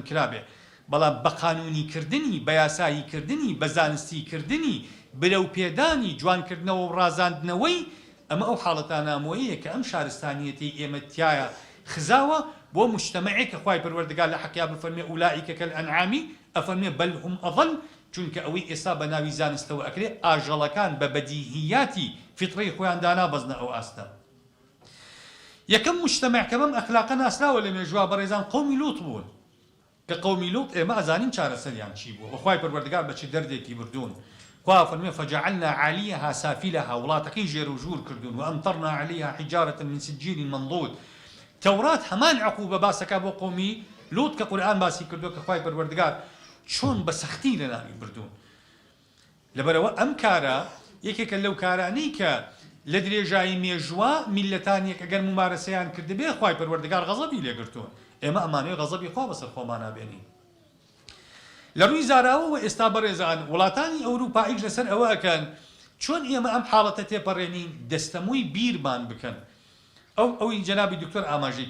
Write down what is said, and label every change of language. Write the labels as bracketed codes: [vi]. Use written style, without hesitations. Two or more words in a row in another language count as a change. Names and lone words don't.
[ckb] کرابێ بەڵام بە قانونیکردنی بە یاساییکردنی بە زانستیکردنی برەو پێدانی جوانکردنەوە و ڕازاندنەوەی ئەمە ئەو حاڵەتە نامۆیەیە کە ئەم شارستانیەتی ئێمە تایە خزاوە بۆ مجتەمەعێک کە خوای پەروەردگار لە حەقیا بفەرمێ [ar] ئولائیکە کەلئەنعامی [ckb] ئەفەرمێ [ar] بەل هوم ئەضەل [ckb] چونکە ئەوەی ئێستا بە ناوی زانستەوە ئەکرێ ئاژەڵەکان بە بەدیهیاتی فیتڕەی خۆیان دانا بەزنە ئەو ئاستە یەکەم مجتەمع کە بەم ئەخلاقە ناسراوە لە مێژووا بەڕێزان قەومی لووط بوون کە قەومی لووط ئێمە ئەزانین چارەسەریان چی بوو وەخوای پەروەردگار بە چ دەردێکی بردوون خوا فەرمێ [ar] فجعلنا عليها سافلها [ckb] وڵاتەکەی ژێر و ژوور کردوون [ar] وأمطرنا عليها حجارة من سجيل منضود [ckb] تەورات هەمان عقوبە باسەکە بۆ قەومی لوت کە قورئان باسی کردو کە خوای پەروەردگار چۆن بە سەختی لە ناوی بردوون لەبەرەوە ئەم کارە یەکێکە لەو کارانەی کە لە درێژایی مێژووە میلەتانیەک ئەگەر ممارەسەیان کردبێ خوای پەروەردگار غەزەبی لێگرتوون ئێمە ئەمانەوەی غەزەبی خوا بەسەر خۆمان نابێنین لە ڕووی زاراوەوە ئێستا بەڕێزان وڵاتانی ئەوروپایش لەسەر ئەوە ئەکەن چۆن ئێمە ئەم حاڵەتە تێپەڕێنین دەستەمووی بیرمان بکەن ئەوی جەنابی دکتۆر ئاماژەی